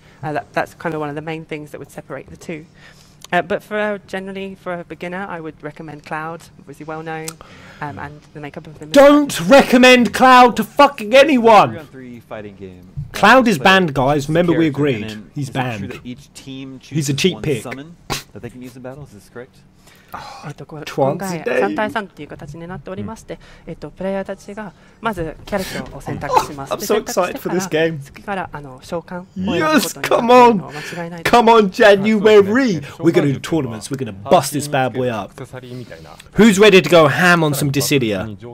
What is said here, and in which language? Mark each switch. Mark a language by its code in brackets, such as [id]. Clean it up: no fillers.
[en] That's kind of one of the main things that would separate the two. But generally, for a beginner, I would recommend Cloud, obviously well known, and the makeup of them. Don't recommend Cloud to fucking anyone! 3-on-3 fighting game. Cloud is banned, guys. Remember we agreed. He's banned. Each team He's a cheap pick. Summon that they can use in battle. Is this correct? [ja] 今回3対3という形になっておりまして、プレイヤーたちがまずキャラクターを選択します。 [en] I'm so excited for this game. [ja] 次から召喚。 [en] Yes, come on! Come on, January! We're going to do tournaments. We're going to bust this bad boy up. Who's ready to go ham on some Dissidia?